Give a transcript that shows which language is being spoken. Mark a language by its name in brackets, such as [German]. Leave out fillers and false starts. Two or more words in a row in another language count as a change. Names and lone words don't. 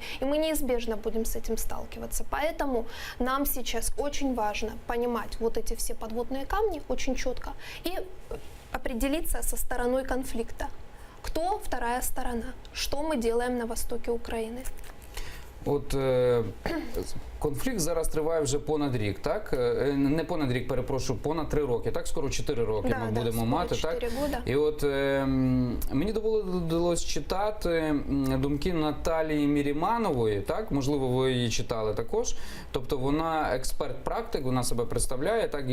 [Russian] И мы неизбежно будем с этим сталкиваться. Поэтому нам сейчас очень важно понимать вот эти все подводные камни очень четко и определиться со стороной конфликта. Кто вторая сторона? Что мы делаем на востоке Украины? [Ukrainian] От конфлікт зараз триває вже понад рік, так? Не понад рік, перепрошую, понад 3 роки, так? Скоро 4 роки ми будемо мати, так? [Russian] Года. [Ukrainian] І от мені довелось читати думки Наталії Міріманової, так? Можливо, ви її читали також. Тобто вона експерт-практик, вона себе представляє, так?